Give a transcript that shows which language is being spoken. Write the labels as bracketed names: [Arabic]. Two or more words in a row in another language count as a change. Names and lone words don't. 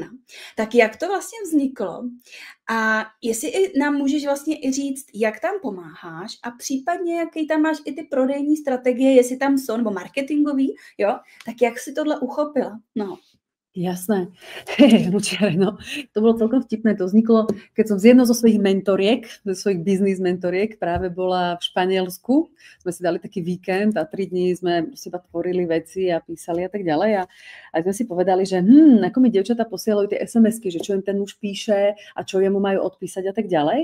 [Czech] Tak jak to vlastně vzniklo? A jestli nám můžeš vlastně i říct, jak tam pomáháš a případně, jaký tam máš i ty prodejní strategie, jestli tam jsou, nebo marketingový, jo? Tak jak si tohle uchopila? No. [Slovak] Jasné. No, to bolo celkom vtipné. To vzniklo, keď som z jednou zo svojich mentoriek, zo svojich biznis mentoriek, práve bola v Španielsku. Sme si dali taký víkend a 3 dní sme seba tvorili veci a písali a tak ďalej. A sme si povedali, že ako mi dievčatá posielajú tie SMS-ky, že čo im ten muž píše a čo jemu majú odpísať a tak ďalej.